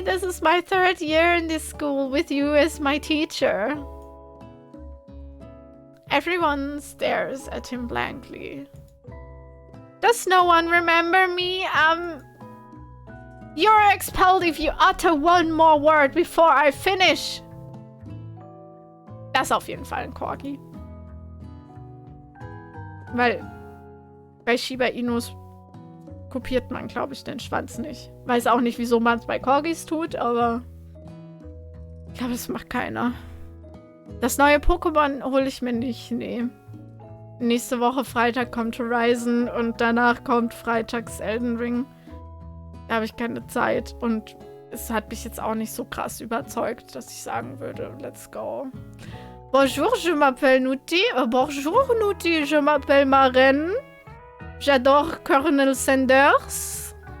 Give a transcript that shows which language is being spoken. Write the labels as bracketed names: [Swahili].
[English] This is my 3rd year in this school with you as my teacher. Everyone stares at him blankly. Does no one remember me? You're expelled if you utter one more word before I finish. [German] Das ist auf jeden Fall ein Corgi. Weil bei Shiba Inus kopiert man, glaube ich, den Schwanz nicht. Weiß auch nicht, wieso man es bei Corgis tut, aber ich glaube, das macht keiner. Das neue Pokémon hole ich mir nicht, nee. Nächste Woche Freitag kommt Horizon und danach kommt freitags Elden Ring. Da habe ich keine Zeit und es hat mich jetzt auch nicht so krass überzeugt, dass ich sagen würde, [English] let's go. [French] Bonjour, je m'appelle Nuti. Bonjour, Nuti, je m'appelle Maren. J'adore Colonel Sanders.